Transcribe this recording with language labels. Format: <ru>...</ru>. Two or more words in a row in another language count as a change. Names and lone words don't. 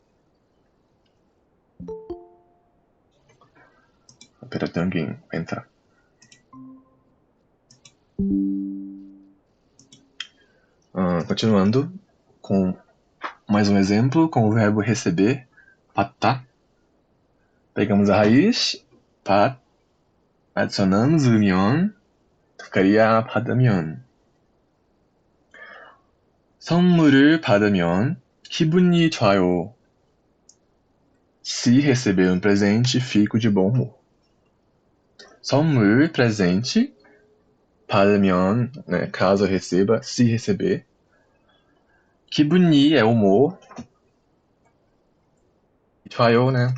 <pt>Espera, tem alguém pra entrar. Continuando com mais um exemplo, com o verbo receber, 받다. Pegamos a raiz,</pt> <ko>받, adicionamos 으면, ficaria 받으면. 선물을 받으면 기분이 좋아요.</ko> <pt>Se receber um presente, fico de bom humor. 선물, presente. 받으면, né, caso eu receba, se receber. 기분이 é humor. 좋아요, né?</pt>